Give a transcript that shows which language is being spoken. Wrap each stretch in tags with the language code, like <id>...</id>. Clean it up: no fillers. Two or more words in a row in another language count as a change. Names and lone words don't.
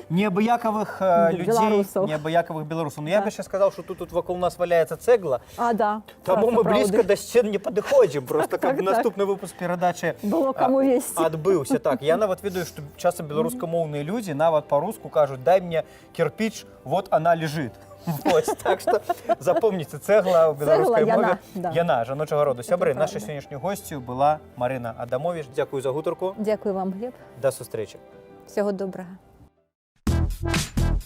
<be>неабыякавых людзей, неабыякавых беларусаў. Ну я бы яшчэ сказаў, што тут вакол нас валяецца цэгла. А, да. Таму мы блізка да сцен не падыходзім, просто каб наступны выпуск перадачы было каму весці. Адбыўся. Так, я нават ведаю, што часам беларускамоўныя людзі нават па-руску кажуць:</be> <ru>«Дай мне кирпич, вот она лежит». Вот, так что запомните,</ru> <be>цэгла ў беларускай мове яна, жаночага роду. Сябры, нашай сённяшняй госцю была Марына Адамович. Дзякую за гутарку. Дзякую вам, Глеб. Да сустрэчы.</be> <ru>Всего добрага.</ru>